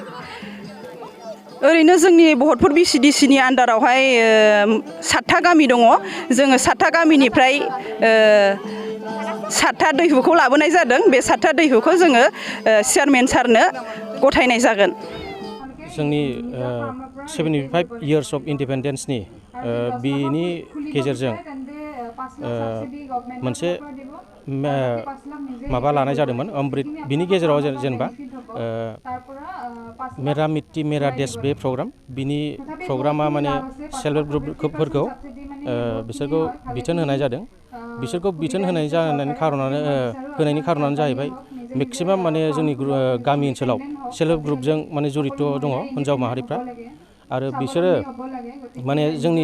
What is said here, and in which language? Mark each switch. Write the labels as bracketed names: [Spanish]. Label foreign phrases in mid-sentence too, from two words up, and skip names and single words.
[Bodo] ओरैनो जोंनि बहतपुर BCDC नि आन्दारावहाय 7था गामि दङ जोङो 7था गामिनिफ्राय 7था दैहुखौ लाबोनाय जादों बे 7था दैहुखौ जोङो चेयारमेन सारनो गथायनाय जागोन जोंनि 75 [English] years of independence- [Bodo] नि बिनि गेजेरजों मोनसे माबा लानाय जादोंमोन अमृत बिनि गेजेराव जेनेबा मेरा मिट्टी मेरा देश बे प्रग्राम बिनि प्रग्रामा माने [English] self help [Bodo] ग्रुपफोरखौ बिसोरखौ बिथोन होनाय जादों बिसोरखौ बिथोन होनायनि खारनानो जाहैबाय मेक्सिमाम माने जोंनि गामि ओनसोलाव [English] self help [Bodo] ग्रुपजों माने जड़ित दङ हिन्जाव माहारिफ्रा आरो बिसोरो माने जोंनि